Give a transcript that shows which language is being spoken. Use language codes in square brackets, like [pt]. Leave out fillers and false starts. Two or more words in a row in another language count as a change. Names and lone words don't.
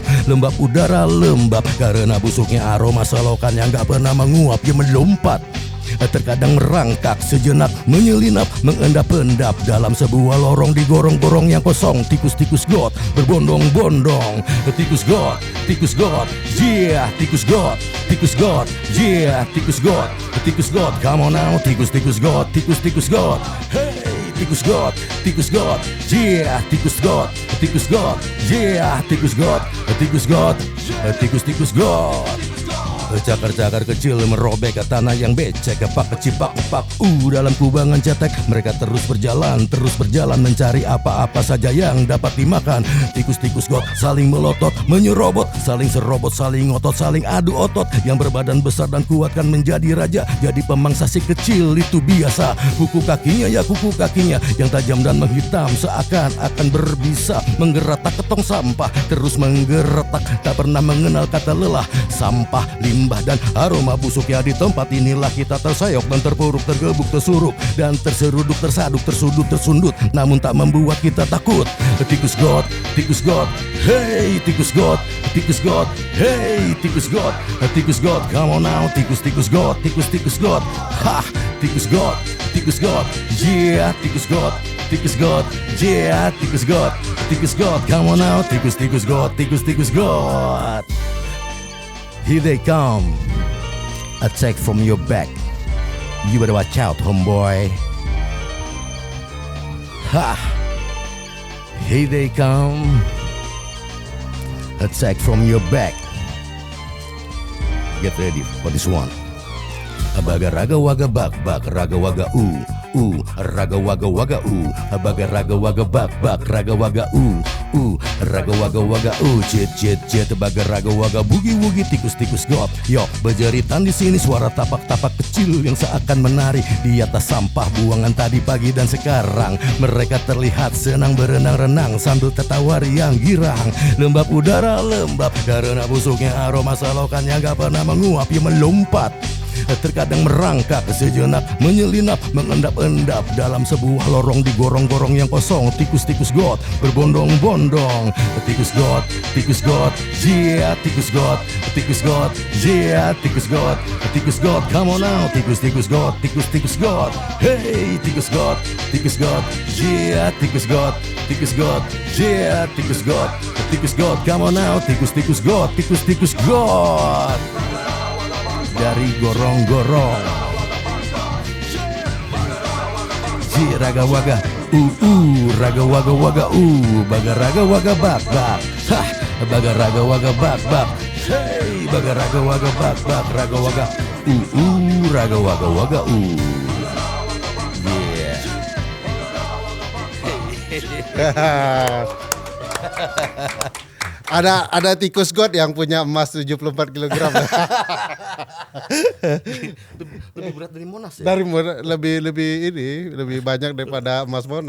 [id] Lembab udara lembab karena busuknya aroma selokan yang gak pernah menguap yang melompat. Terkadang merangkak sejenak menyelinap mengendap-endap dalam sebuah lorong di gorong-gorong yang kosong. Tikus God berbondong-bondong. [en] Tikus God, yeah, Tikus God, yeah, Tikus God, come on now, Tikus God, hey, Tikus God, yeah, Tikus God, yeah, Tikus God. [id] Cakar-cakar kecil merobek ke tanah yang becek, kepak kecipak kepak dalam kubangan cetek. Mereka terus berjalan mencari apa-apa saja yang dapat dimakan. Tikus God saling melotot, menyerobot, saling serobot, saling ngotot, saling adu otot. Yang berbadan besar dan kuat kan menjadi raja, jadi pemangsa si kecil itu biasa. Kuku kakinya yang tajam dan menghitam seakan-akan berbisa menggeretak ke tong sampah, terus menggeretak tak pernah mengenal kata lelah. Sampah, limbah dan aroma busuknya di tempat inilah kita tersayok dan terpuruk, tergebuk, tersuruk dan terseruduk, tersaduk, tersudut, tersundut, namun tak membuat kita takut. [en] Tikus God, hey, Tikus God, hey, Tikus God, come on now, Tikus God, ha, Tikus God, yeah, Tikus God, yeah, Tikus God, come on now, Tikus God. Here they come, attack from your back. You better watch out, homeboy. Ha! Here they come, attack from your back. Get ready for this one. Abaga raga waga bak bak raga waga raga waga waga abaga raga waga bak bak raga waga raga waga waga jet abaga raga waga bugi wugi tikus God. [id] Yo berjeritan di sini suara tapak-tapak kecil yang seakan menari di atas sampah buangan tadi pagi dan sekarang. Mereka terlihat senang berenang-renang sambil tertawa riang girang. Lembab udara lembab karena busuknya aroma selokan yang gak pernah menguap yang melompat. Terkadang merangkak sejenak menyelinap mengendap-endap dalam sebuah lorong di gorong-gorong yang kosong. Tikus God berbondong-bondong. [en] Tikus God, yeah, Tikus God, yeah, Tikus God, come on now, Tikus God, hey, Tikus God, yeah, Tikus God, yeah, Tikus God, come on now, Tikus God. [id] Dari gorong-gorong Ji raga waga raga waga waga baga raga waga bak bak, hah, baga raga waga bak bak, hey, baga raga waga bak bak raga waga raga waga waga [en] Yeah. [id] Ada tikus god yang punya emas 74 kilogram. Lebih berat dari Monas ya. Lebih banyak daripada emas Monas.